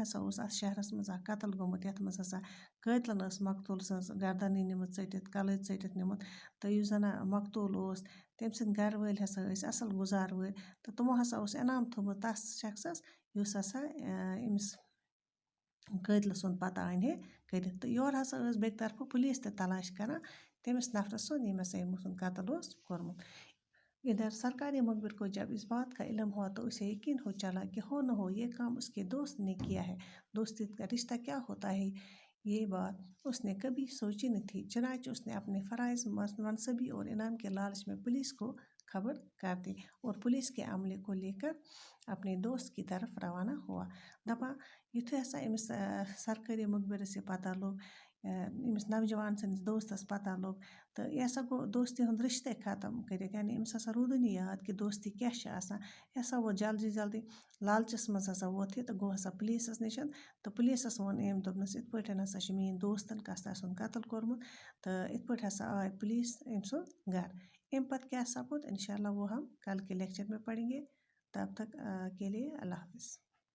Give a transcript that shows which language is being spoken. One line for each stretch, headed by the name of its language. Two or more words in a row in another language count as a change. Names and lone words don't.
Kashmiri: ہسا اوس اَتھ شہرَس منٛز اَکھ قتل گوٚمُت یَتھ منٛز ہسا قٲتلَن ٲس مقتوٗل سٕنٛز گردنٕے نِمٕژ ژٔٹِتھ کَلٕے ژٔٹِتھ نِمُت تہٕ یُس زَن مقتوٗل اوس تٔمۍ سٕنٛدۍ گَرٕ وٲلۍ ہسا ٲسۍ اَصٕل گُزار وٲلۍ تہٕ تِمو ہسا اوس انعام تھوٚمُت تَس شخصَس یُس ہسا أمِس قٲتلہٕ سُنٛد پتہ اَنہِ ہے کٔرِتھ تہٕ یورٕ ہسا ٲس بیٚکہِ طرفہٕ پُلیٖس تہِ تلاش کران تٔمِس نفرَس سُنٛد ییٚمۍ ہسا أمۍ سُنٛد قتل اوس کوٚرمُت.
Urdu: ادھر سرکاری مخبر کو جب اس بات کا علم ہوا تو اسے یقین ہو چلا کہ ہو نہ ہو یہ کام اس کے دوست نے کیا ہے. دوستی کا رشتہ کیا ہوتا ہے یہ بات اس نے کبھی سوچی نہ تھی. چنانچہ اس نے اپنے فرائض منصبی اور انعام کے لالچ میں پولیس کو خبر کر دی اور پولیس کے عملے کو لے کر اپنے دوست کی طرف روانہ ہوا.
Kashmiri: دپان یُتھُے ہسا أمِس سرکٲری مخبرس یہِ پتہ لوٚگ أمِس نوجوان سٕنٛدِس دوستَس پتہ لوٚگ تہٕ یہِ ہسا گوٚو دوستی ہُنٛد رِشتے ختم کٔرِتھ یعنی أمِس ہسا روٗدٕے نہٕ یاد کہِ دوستی کیٛاہ چھِ آسان. یہِ ہسا ووت جلدی جلدی لالچَس منٛز ہسا ووت یہِ تہٕ گوٚو ہسا پُلیٖسَس نِش تہٕ پُلیٖسَس ووٚن أمۍ دوٚپنَس یِتھ پٲٹھۍ ہسا چھِ میٛٲنۍ دوستَن کَستا سُنٛد قتل کوٚرمُت تہٕ یِتھ پٲٹھۍ ہسا آے پُلیٖس أمۍ سُنٛد گَرٕ. اَمہِ پتہٕ کیٛاہ سپُد
Arabic: اِنشاء اللہ
Urdu: وہ ہم کل کے لیکچر میں پڑھیں گے. تب تک کے لیے اللہ حافظ.